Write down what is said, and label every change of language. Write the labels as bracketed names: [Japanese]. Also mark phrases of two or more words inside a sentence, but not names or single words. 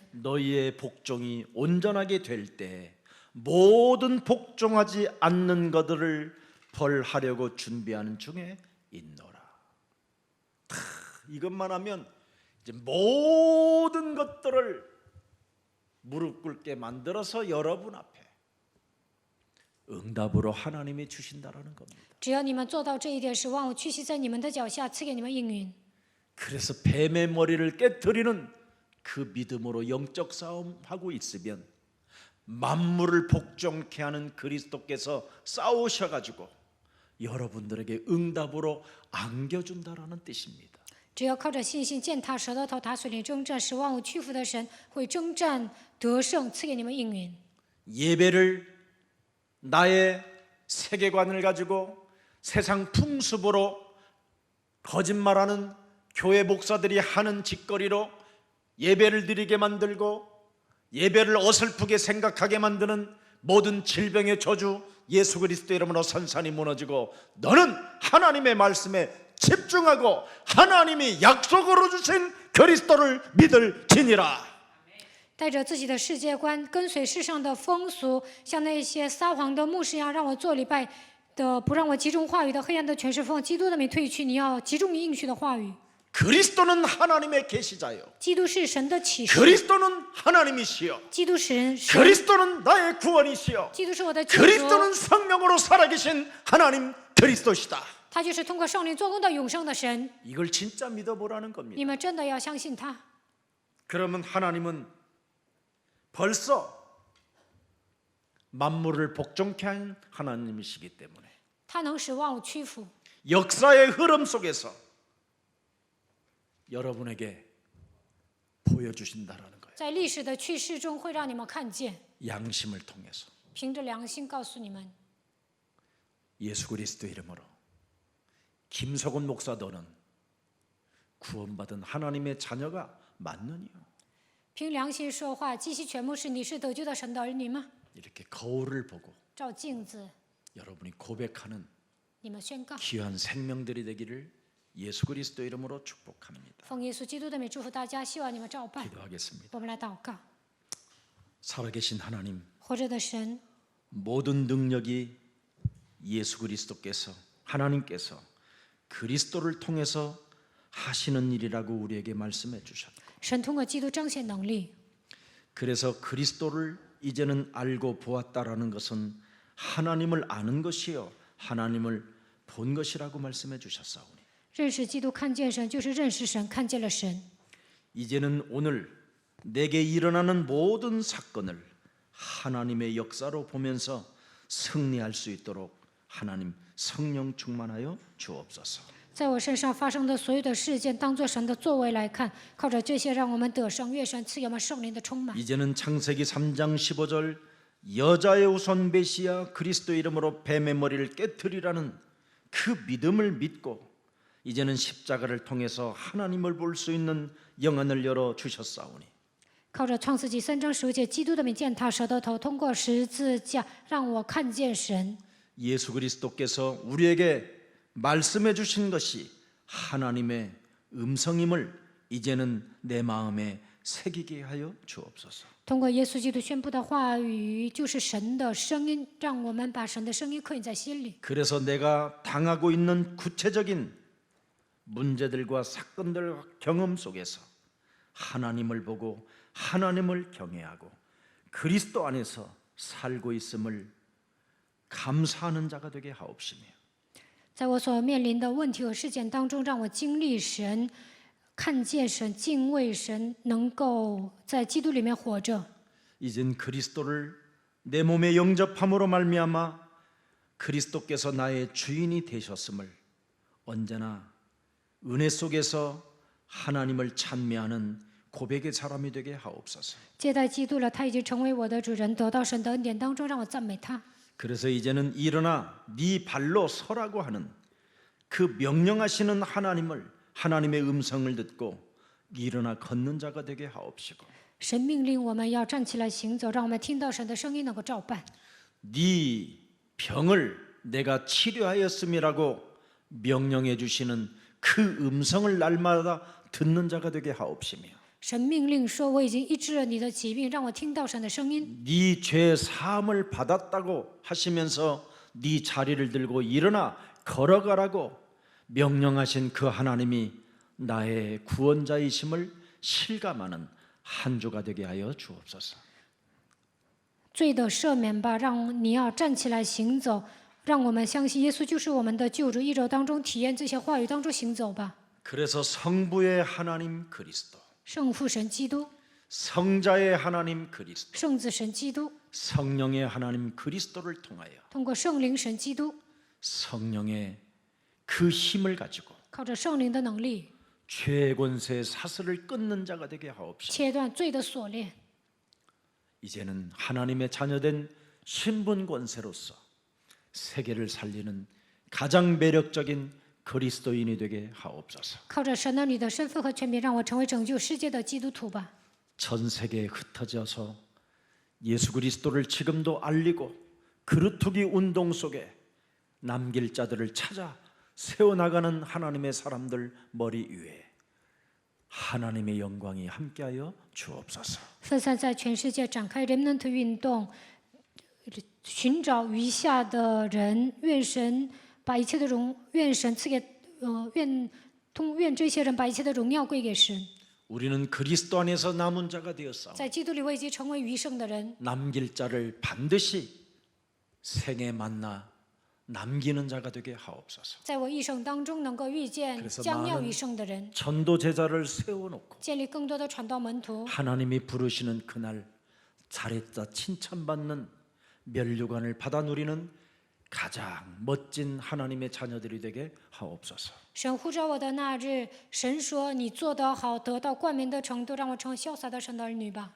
[Korean] 너희의 복종이 온전하게 될 때 모든 복종하지 않는 것들을 벌하려고 준비하는 중에 있노라. 이것만 하면 이제 모든 것들을 무릎 꿇게 만들어서 여러분 앞에 응답으로 하나님이 주신다라는 겁니다. [Chinese] 只要你们做到这一点，使万物屈膝在你们的脚下，赐给你们应允。 [Korean] 그래서 뱀의 머리를 깨트리는 그 믿음으로 영적 싸움하고 있으면 만물을 복종케 하는 그리스도께서 싸우셔가지고 여러분들에게 응답으로 안겨준다라는 뜻입니다. [Chinese] 只要靠着信心践踏蛇的头，打水灵征战，使万物屈服的神会征战得胜，赐给你们应允。 [Korean] 예배를 나의 세계관을 가지고 세상 풍습으로 거짓말하는 교회 목사들이 하는 짓거리로 예배를 드리게 만들고 예배를 어설프게 생각하게 만드는 모든 질병의 저주 예수 그리스도 이름으로 산산이 무너지고 너는 하나님의 말씀에 집중하고 하나님이 약속으로 주신 그리스도를 믿을지니라. [Chinese] 带着自己的世界观，跟随世上的风俗，像那些撒谎的牧师一样，让我做礼拜的，不让我集中话语的黑暗的权势奉基督的名退去。你要集中应许的话语。 [Korean] 그리스도는 하나님의 계시자요. [Chinese] 基督是神的启示， [Korean] 그리스도는 하나님이시요. [Chinese] 基督是神， [Korean] 그리스도는 나의 구원이시요. [Chinese] 基督是我的救主， [Korean] 그리스도는 성령으로 살아계신 하나님 그리스도시다. [Chinese] 他就是通过圣灵做工的永生的神。 [Korean] 이걸 진짜 믿어보라는 겁니다. [Chinese] 你们真的要相信他。 [Korean] 그러면 하나님은 벌써 만물을 복종케 한 하나님이시기 때문에 [Chinese] 他能使万物屈服， [Korean] 역사의 흐름 속에서 여러분에게 보여주신다라는 거예요. [Chinese] 在历史的趋势中会让你们看见， [Korean] 양심을 통해서 [Chinese] 凭着良心告诉你们， [Korean] 예수 그리스도 이름으로 김석훈 목사 너는 구원받은 하나님의 자녀가 맞느니요? [Chinese] 凭良心说话。基西全牧师，你是得救的神的儿女吗？ [Korean] 이렇게 거울을 보고 [Chinese] 照镜子， [Korean] 여러분이 고백하는 [Chinese] 你们宣告， [Korean] 귀한 생명들이 되기를 예수 그리스도 이름으로 축복합니다. [Chinese] 奉耶稣基督的名祝福大家，希望你们照办。 [Korean] 기도하겠습니다. [Chinese] 我们来祷告， [Korean] 살아계신 하나님, [Chinese] 活着的神， [Korean] 모든 능력이 예수 그리스도께서 하나님께서 그리스도를 통해서 하시는 일이라고 우리에게 말씀해 주셨고, [Chinese] 神通过基督彰显能力。 [Korean] 그래서 그리스도를 이제는 알고 보았다라는 것은 하나님을 아는 것이요 하나님을 본 것이라고 말씀해 주셨사오니, [Chinese] 认识基督，看见神，就是认识神，看见了神。 [Korean] 이제는 오늘 내게 일어나는 모든 사건을 하나님의 역사로 보면서 승리할 수 있도록 하나님 성령 충만하여 주옵소서. [Chinese] 在我身上发生的所有的事件，当作神的作为来看，靠着这些，让我们得胜。愿神赐给我们圣灵的充满。 [Korean] 이제는 창세기 3장 15절 여자의 후손 메시아 그리스도 이름으로 뱀의 머리를 깨트리라는 그 믿음을 믿고 이제는 십자가를 통해서 하나님을 볼 수 있는 영안을 열어 주셨사오니, [Chinese] 靠着创世纪3章15节，基督的名践踏蛇的头，通过十字架让我看见神。 [Korean] 예수 그리스도께서 우리에게 말씀해 주신 것이 하나님의 음성임을 이제는 내 마음에 새기게 하여 주옵소서. [Chinese] 通过耶稣基督宣布的话语，就是神的声音，让我们把神的声音刻印在心里。 [Korean] 그래서 내가 당하고 있는 구체적인 문제들과 사건들과 경험 속에서 하나님을 보고 하나님을 경외하고 그리스도 안에서 살고 있음을 감사하는 자가 되게 하옵시며, [Chinese] 在我所面临的问题和事件当中，让我经历神，看见神，敬畏神，能够在基督里面活着。 [Korean] 이젠 그리스도를 내 몸에 영접함으로 말미암아 그리스도께서 나의 주인이 되셨음을 언제나 은혜 속에서 하나님을 찬미하는 고백의 사람이 되게 하옵소서. [Chinese] 接待基督了，他已经成为我的主人，得到神的恩典当中，让我赞美他。 [Korean] 그래서 이제는 일어나 네 발로 서라고 하는 그 명령하시는 하나님을, 하나님의 음성을 듣고 일어나 걷는 자가 되게 하옵시고, [Chinese] 神命令我们要站起来行走，让我们听到神的声音，能够照办。 [Korean] 네 병을 내가 치료하였음이라고 명령해 주시는 그 음성을 날마다 듣는 자가 되게 하옵시며, [Chinese] 神命令说：“我已经医治了你的疾病，让我听到神的声音。 [Korean] 네 죄 사함을 받았다고 하시면서 네 자리를 들고 일어나 걸어가라고 명령하신 그 하나님이 나의 구원자이심을 실감하는 한 주가 되게 하여 주옵소서. [Chinese] 罪的赦免吧，让你要站起来行走，让我们相信耶稣就是我们的救主。一周当中体验这些话语当中行走吧。 [Korean] 그래서 성부의 하나님 그리스도, [Chinese] 圣父神基督， [Korean] 성자의 하나님 그리스도, [Chinese] 圣子神基督， [Korean] 성령의 하나님 그리스도를 통하여 [Chinese] 通过圣灵神基督， [Korean] 성령의 그 힘을 가지고 [Chinese] 靠着圣灵的能力， [Korean] 죄의 권세 사슬을 끊는 자가 되게 하옵시고, [Chinese] 切断罪的锁链。 [Korean] 이제는 하나님의 자녀된 신분 권세로서 세계를 살리는 가장 매력적인 그리스도인이 되게 하옵소서. [Chinese] 靠着神儿女的身份和权柄，让我成为拯救世界的基督徒吧。 [Korean] 전 세계에 흩어져서 예수 그리스도를 지금도 알리고 그루터기 운동 속에 남길 자들을 찾아 세워나가는 하나님의 사람들 머리 위에 하나님의 영광이 함께하여 주옵소서. [Chinese] 分散在全世界展开 remnant 运动，寻找余下的人。愿神把一切的愿神赐给愿这些人把一切的荣耀归给神。 [Korean] 우리는 그리스도 안에서 남은 자가 되었사오니 [Chinese] 在基督里我已经成为余剩的人， [Korean] 남길 자를 반드시 생에 만나 남기는 자가 되게 하옵소서. [Chinese] 在我一生当中能够遇见 [Korean] 그래서 [Chinese] 将要 [Korean] 많은 [Chinese] 余剩的人， [Korean] 전도 제자를 세워놓고 [Chinese] 建立更多的传道门徒， [Korean] 하나님이 부르시는 그날 잘했다 칭찬받는 면류관을 받아 누리는 가장 멋진 하나님의 자녀들이 되게 하옵소서. [Chinese] 神呼召我的那日，神说：“你做得好，得到冠冕的程度，让我成为潇洒的神的儿女吧。”